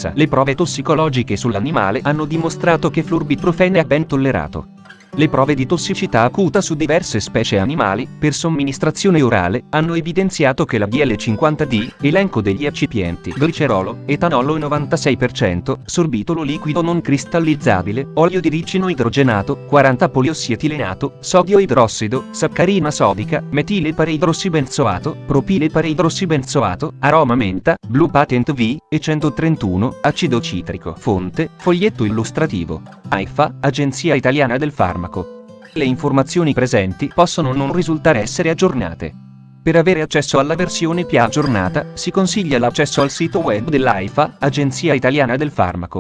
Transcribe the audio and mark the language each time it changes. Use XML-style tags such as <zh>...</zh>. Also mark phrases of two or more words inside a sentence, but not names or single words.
<it>Le prove tossicologiche sull'animale hanno dimostrato che flurbiprofene è ben tollerato. Le prove di tossicità acuta su diverse specie animali, per somministrazione orale, hanno evidenziato che la BL50D, elenco degli eccipienti glicerolo, etanolo 96%, sorbitolo liquido non cristallizzabile, olio di ricino idrogenato, 40 poliossi-etilenato, sodio idrossido, saccarina sodica, metile pareidrossibenzoato, propile pareidrossibenzoato, aroma menta, Blue Patent V, e 131, acido citrico. Fonte, foglietto illustrativo. AIFA, Agenzia Italiana del Farmaco. Le informazioni presenti possono non risultare essere aggiornate. Per avere accesso alla versione più aggiornata, si consiglia l'accesso al sito web dell'AIFA, Agenzia Italiana del Farmaco.</it>